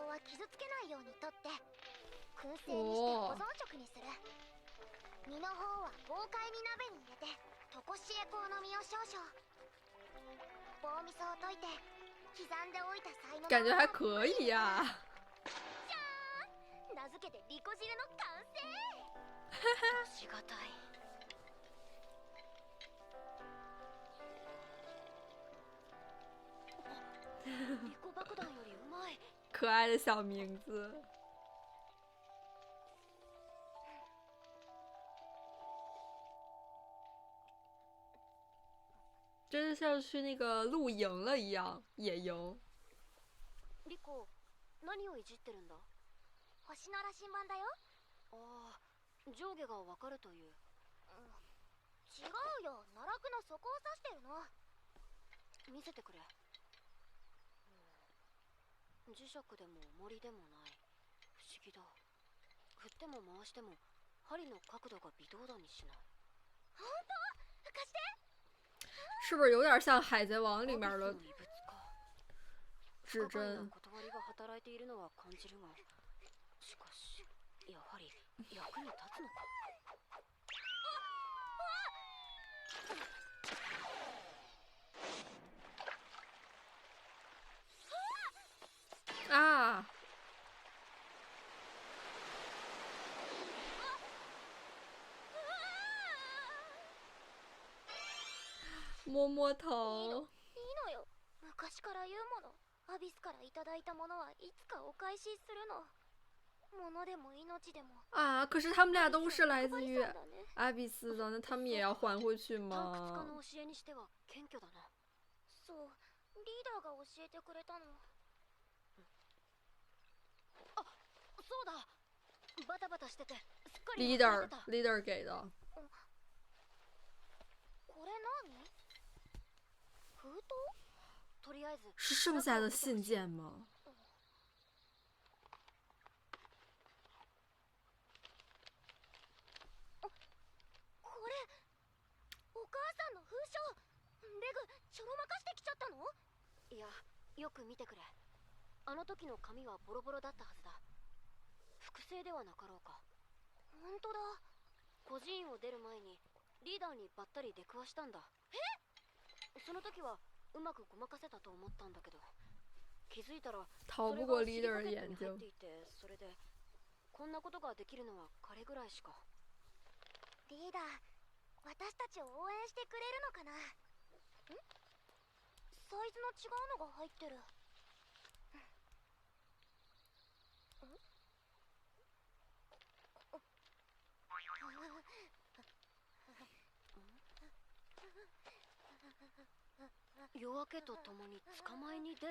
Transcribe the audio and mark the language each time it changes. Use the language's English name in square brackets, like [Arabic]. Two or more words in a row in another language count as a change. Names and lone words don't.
[Japanese] は傷つけないようにとって燻製にして保存食にする。身の方は豪快に鍋に入れてとこしえ香の実を少々、棒味噌を溶いて刻んでおいた才能。 [Chinese] 感觉还可以呀。 [Japanese] じゃーん、名付けてリコ汁の完成。しがたい。リコ爆弾よりうまい。 [Chinese] 可爱的小名字。真的像去那个露营了一样，野营。 [Japanese] リコ、何をいじってるんだ？星の羅針盤だよ。ああ、上下がわかるという。違うよ、奈落の底を指してるの。見せてくれ。磁石でも重りでもない。不思議だ。振っても回しても針の角度が微動だにしない。本当？貸して。 [Chinese] 是不是有点像海贼王里面的指针？ [Japanese] 断りが働いているのは感じるが、しかしやはり役に立つのか。 [Chinese] 啊！摸摸头。 [Japanese] いいのよ。昔から言うもの。アビスからいただいたものはいつかお返しするの。物でも命でも。 [Chinese] 啊！可是他们俩都是来自于阿比斯的，那他们也要还回去 [Japanese] 探窟家 [Chinese] 吗？ [Japanese] の教えにしては謙虚だな。そうリーダーが教えてくれたの。あ、そうだ。バタバタしててすっかり忘れてた。 [Chinese] leader 给的。 [Japanese] これ何？封筒？とりあえず [Chinese] 是剩下的信件吗？ [Japanese] これお母さんの封書。レグちょろまかしてきちゃったの？いや、よく見てくれ。あの時の紙はボロボロだったはずだ。複製ではなかろうか。本当だ。孤児院を出る前にリーダーにばったり出くわしたんだ。その時はうまくごまかせたと思ったんだけど、気づいたら [Chinese] 逃不过 leader 的眼睛。 [Japanese] 入っていて、それでこんなことができるのは彼ぐらいしか。リーダー私たちを応援してくれるのかな？サイズの違うのが入ってる。夜明けとともに捕まえに出る。